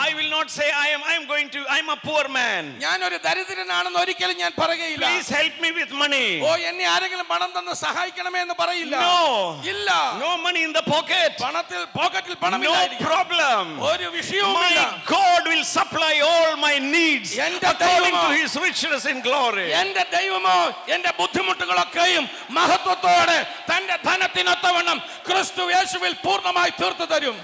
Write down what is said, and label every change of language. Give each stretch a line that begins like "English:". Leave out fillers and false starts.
English: I will not say I'm a poor man.
Malayalam: ഞാൻ ഒരു ദരിദ്രനാണെന്ന് ഒരിക്കലും ഞാൻ പറയുകയില്ല.
English: Please help me with money.
Malayalam: എന്നെ ആരെങ്കിലും പണം തന്ന് സഹായിക്കണമേ എന്ന് പറയില്ല.
English: No.
Malayalam: ഇല്ല.
English: No money in the pocket.
Malayalam: പോക്കറ്റിൽ പണമില്ലായിരിക്കും.
English: No problem.
Malayalam: ഒരു വിഷയവുമില്ല.
English: My God will supply all my needs according to his riches in glory.
Malayalam: എൻ്റെ ദൈവമോ എൻ്റെ ബുദ്ധിമുട്ടുകളൊക്കെയും മഹത്വത്തോടെ തന്റെ ധനത്തിനൊത്തവണ്ണം ക്രിസ്തു യേശുവിൽ പൂർണ്ണമായി തീർത്തു തരും.